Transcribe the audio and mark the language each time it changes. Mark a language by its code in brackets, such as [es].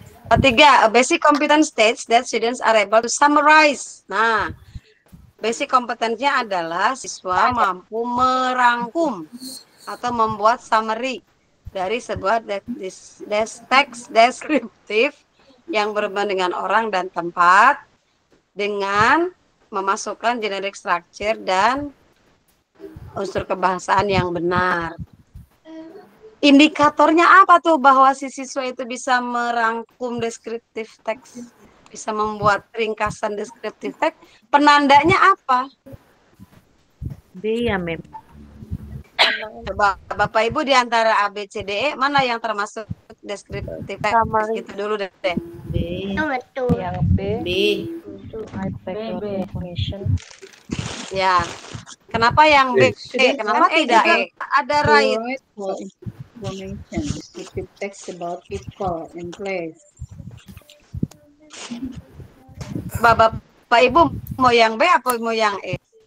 [en] 3, basic competence states that students are able to summarize. [id] Nah, basic kompetensinya adalah siswa mampu merangkum atau membuat summary dari sebuah teks deskriptif yang berhubungan dengan orang dan tempat dengan memasukkan generic structure dan unsur kebahasaan yang benar. Indikatornya apa tuh bahwa si siswa itu bisa merangkum deskriptif teks, bisa membuat ringkasan deskriptif teks? Penandanya apa? B ya, Mem. Coba Bapak Ibu di antara A, B, C, D, E mana yang termasuk deskriptif teks? Itu dulu deh. B. Yang B. Information. Ya. Kenapa yang B? Kenapa tidak E? Ada right. [en] Information. Descriptive text about people and place. [id] Bapak Ibu mau yang B apa mau yang E?